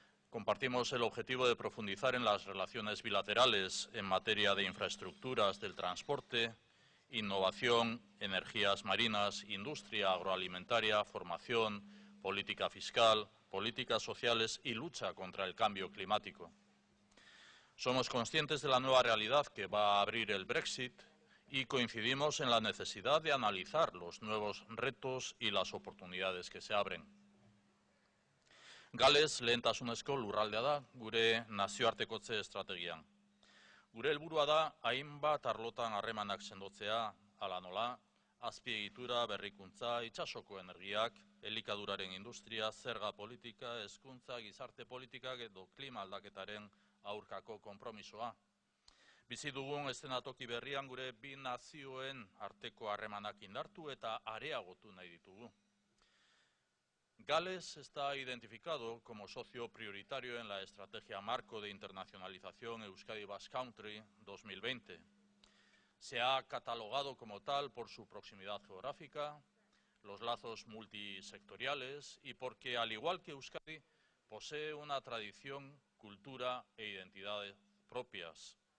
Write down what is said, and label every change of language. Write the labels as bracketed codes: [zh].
[es] Compartimos el objetivo de profundizar en las relaciones bilaterales en materia de infraestructuras del transporte, innovación, energías marinas, industria agroalimentaria, formación, política fiscal, políticas sociales y lucha contra el cambio climático. Somos conscientes de la nueva realidad que va a abrir el Brexit y coincidimos en la necesidad de analizar los nuevos retos y las oportunidades que se abren. [eu] Gales lehentasunezko lurraldea da gure nazioartekotze estrategian. Gure helburua da hainbat arlotan harremanak sendotzea, hala nola, azpiegitura, berrikuntza, itsasoko energiak, elikaduraren industria, zerga politika, hezkuntza, gizarte politikak edo klima aldaketaren aurkako konpromisoa. Bizi dugun eszenatoki berrian gure bi nazioen arteko harremanak indartu eta areagotu nahi ditugu. [es] Gales está identificado como socio prioritario en la Estrategia Marco de Internacionalización Euskadi Basque Country 2020. Se ha catalogado como tal por su proximidad geográfica, los lazos multisectoriales y porque, al igual que Euskadi, posee una tradición, cultura e identidades propias.